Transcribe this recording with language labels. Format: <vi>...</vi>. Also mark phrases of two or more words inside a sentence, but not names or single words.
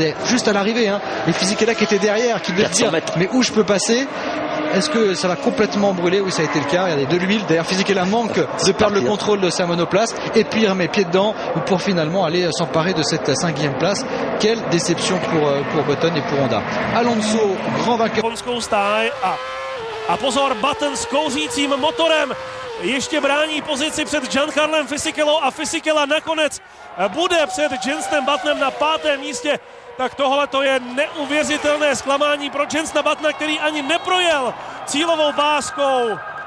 <fr>Allez, juste à l'arrivée, et Fisichella qui était derrière, qui devait dire mais où je peux passer? Est-ce que ça va complètement brûler? Oui, ça a été le cas. Regardez, de l'huile. D'ailleurs, Fisichella manque de perdre le contrôle de sa monoplace, et puis il remet pied dedans pour finalement aller s'emparer de cette 5e place. Quelle déception pour Button et pour Honda. Alonso, grand vainqueur.</fr> <cs>A pozor, Button s kouřícím motorem. ještě brání pozici před Giancarlem Fisichellou a Fisichella nakonec bude před Jensonem Buttonem na 5. místě. Tak tohle to je neuvěřitelné zklamání pro Jensona Buttona, který ani neprojel cílovou páskou.</cs>